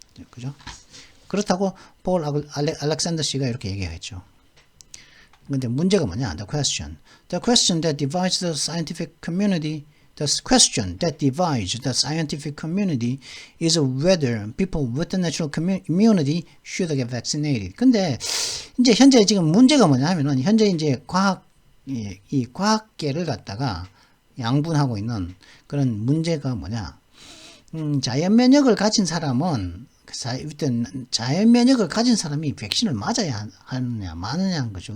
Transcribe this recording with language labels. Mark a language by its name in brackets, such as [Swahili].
[Korean] 그죠? 그렇다고 폴 알렉산더 씨가 이렇게 얘기했죠. 근데 문제가 뭐냐? [English] The question that divides the scientific community. The question that divides the scientific community is whether people with the natural immunity should get vaccinated. [Korean] 근데 이제 현재 지금 문제가 뭐냐 하면은 현재 이제 이 과학계를 갖다가 양분하고 있는 그런 문제가 뭐냐? 자연 면역을 가진 사람은 자연 면역을 가진 사람이 백신을 맞아야 하느냐 마느냐 하는 거죠.